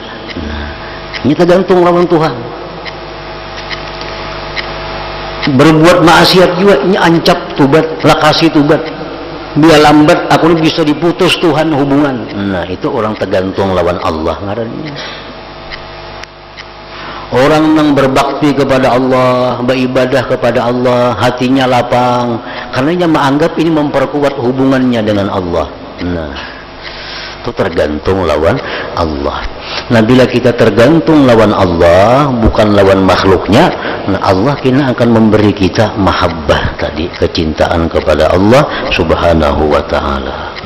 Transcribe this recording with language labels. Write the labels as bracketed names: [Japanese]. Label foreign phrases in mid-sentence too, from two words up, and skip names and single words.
[Banjar] Nah, ini tergantung lawan Tuhan. Berbuat maksiat juga ini ancap tubat, lakasi tubat. [Indonesian] Biar lambat aku ini bisa diputus Tuhan hubungan. [Banjar] Nah itu orang tergantung lawan Allah ngarannya. [Indonesian] Orang yang berbakti kepada Allah, beribadah kepada Allah, hatinya lapang, karena dia menganggap ini memperkuat hubungannya dengan Allah. [Banjar] Nah itu tergantung lawan Allah. [Indonesian] Nah bila kita tergantung lawan Allah, bukan lawan makhluknya, nah Allah kena akan memberi kita mahabbah tadi, kecintaan kepada Allah [Arabic] سبحانه وتعالى.